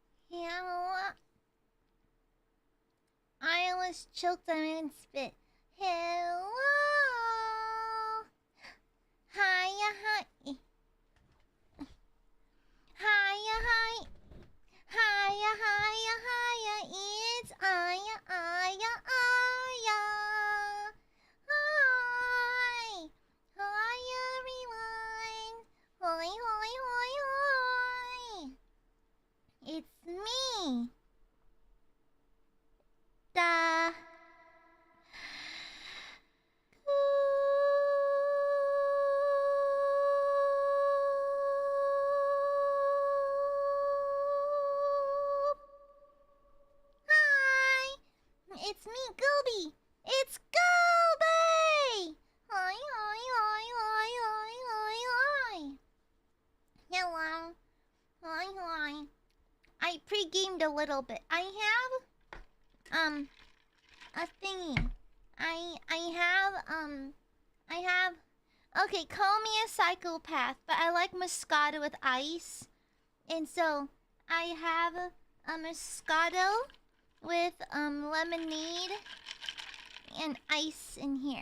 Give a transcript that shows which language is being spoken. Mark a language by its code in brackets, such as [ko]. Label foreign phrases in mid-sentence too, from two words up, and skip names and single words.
[en] Hello. I was choked on and spit. Hello. Hiya, hi. Hiya, hi. Hiya, hiya, hiya. It's Aya, Aya, Aya. Hi. Hi, everyone. Hoi, hoi, hoi, hoi. It's me. Da. Hi. It's me, Gooby. It's Gooby. Hi, hi, hi, hi, hi, hi, hi. Hello. Hi, hi. I pre-gamed a little bit. I have a thingy. I have okay, call me a psychopath, but I like Moscato with ice. And so I have a Moscato with lemonade and ice in here.